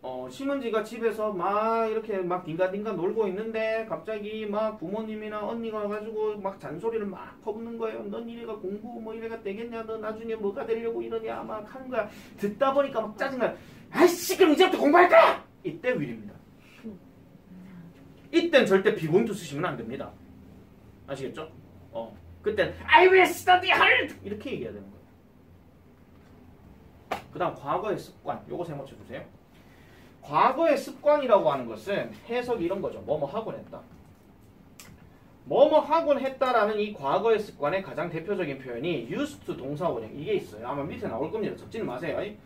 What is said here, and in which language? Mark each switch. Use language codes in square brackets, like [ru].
[ko] 심은지가 집에서 막 이렇게 막 딩가딩가 놀고 있는데 갑자기 막 부모님이나 언니가 와가지고 막 잔소리를 막 퍼붓는 거예요. 넌 이래가 공부 뭐 이래가 되겠냐? 너 나중에 뭐가 되려고 이러냐? 막 하는 거야. 듣다 보니까 막 짜증나. 아이씨 그럼 이제부터 공부할 거야! 이때 will입니다. 이땐 절대 be going to 쓰시면 안 됩니다. 아시겠죠? 그땐 [en] I will study hard! [ko] 이렇게 얘기해야 되는 거예요. 그 다음 과거의 습관. 요거 세모쳐 주세요. 과거의 습관이라고 하는 것은 해석이 이런 거죠. 뭐뭐 하곤 했다. 뭐뭐 하곤 했다라는 이 과거의 습관의 가장 대표적인 표현이 used to 동사 원형 이게 있어요. 아마 밑에 나올 겁니다. 적지는 마세요.